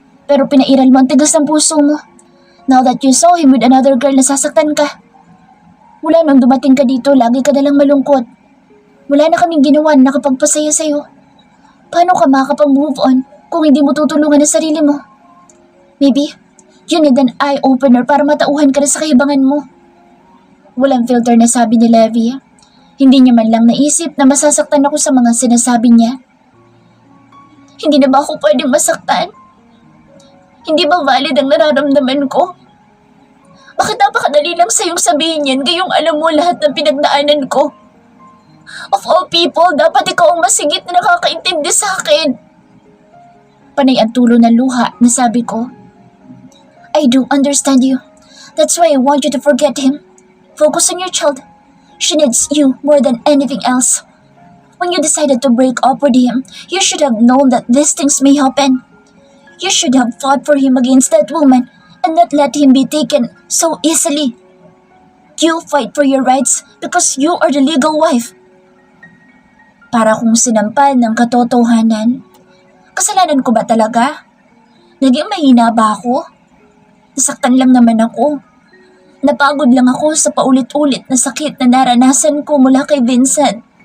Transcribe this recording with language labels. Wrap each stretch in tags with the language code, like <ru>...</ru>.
<tl>Pero pinairal mo ang tigas ng puso mo.</tl> <en>Now that you saw him with another girl,</en> <tl>nasasaktan ka. Mula nung dumating ka dito, lagi ka nalang malungkot. Wala na kaming ginawa na nakapagpasaya sa'yo. Paano ka makakapag-move on kung hindi mo tutulungan ang sarili mo? Maybe,</tl> <en>you need an eye-opener</en> <tl>para matauhan ka na sa kahibangan mo. Walang filter na sabi ni Levi. Hindi niya man lang naisip na masasaktan ako sa mga sinasabi niya. Hindi na ba ako pwedeng masaktan? Hindi ba valid ang nararamdaman ko? Bakit napakadali lang sa'yong sabihin yan gayong alam mo lahat ng pinagdaanan ko?</tl> <en>Of all people,</en> <tl>dapat ikaw ang masigit na nakakaintindi sa akin. Panay ang tulo ng luha na sabi ko.</tl> <en>I do understand you. That's why I want you to forget him. Focus on your child. She needs you more than anything else. When you decided to break up with him, you should have known that these things may happen. You should have fought for him against that woman and not let him be taken so easily. You fight for your rights because you are the legal wife.</en> <tl>Para kong sinampal ng katotohanan. Kasalanan ko ba talaga? Naging mahina ba ako? Nasaktan lang naman ako. Napagod lang ako sa paulit-ulit na sakit na naranasan ko mula kay Vincent.</tl>